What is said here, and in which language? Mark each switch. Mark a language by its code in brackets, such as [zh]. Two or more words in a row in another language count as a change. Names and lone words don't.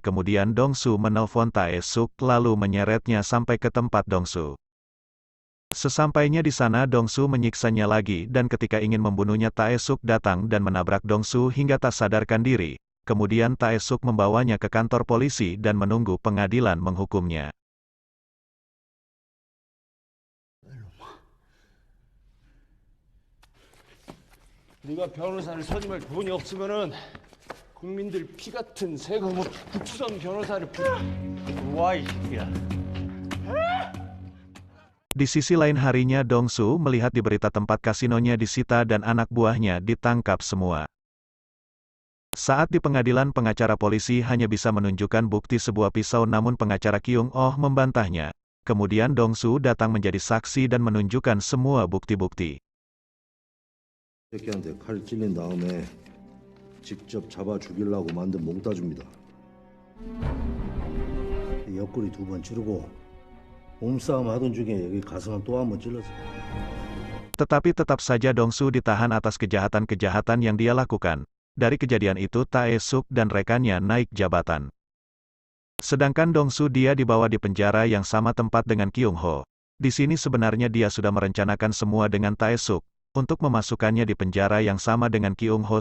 [id] Kemudian Dong-su menelpon Tae-suk lalu menyeretnya sampai ke tempat Dong-su. Sesampainya di sana Dong-su menyiksanya lagi dan ketika ingin membunuhnya Tae-suk datang dan menabrak Dong-su hingga tak sadarkan diri. Kemudian Tae-suk membawanya ke kantor polisi dan menunggu pengadilan menghukumnya. [ko] 네가 변호사를 선임할 돈이 없으면은 국민들 피 같은 세금으로 국선 변호사를 와 이 새끼야. [id] Di sisi lain harinya Dong-su melihat di berita tempat kasinonya disita dan anak buahnya ditangkap semua. Saat di pengadilan pengacara polisi hanya bisa menunjukkan bukti sebuah pisau, namun pengacara Kyung-oh membantahnya. Kemudian Dong-su datang menjadi saksi dan menunjukkan semua bukti-bukti. [ko] 새끼한테 칼 찔린 다음에 직접 잡아 죽이려고 만든 몽따주입니다. 옆구리 2번 찌르고 몸싸움 하던 중에 여기 가슴 또 한 번 찔렀어요. [id] Tetapi tetap saja Dong-su ditahan atas kejahatan-kejahatan yang dia lakukan. Dari kejadian itu Tae-suk dan rekannya naik jabatan. Sedangkan Dong-su dia dibawa di penjara yang sama tempat dengan Kyung-ho. Di sini sebenarnya dia sudah merencanakan semua dengan Tae-suk untuk memasukkannya di penjara yang sama dengan Kyung-ho.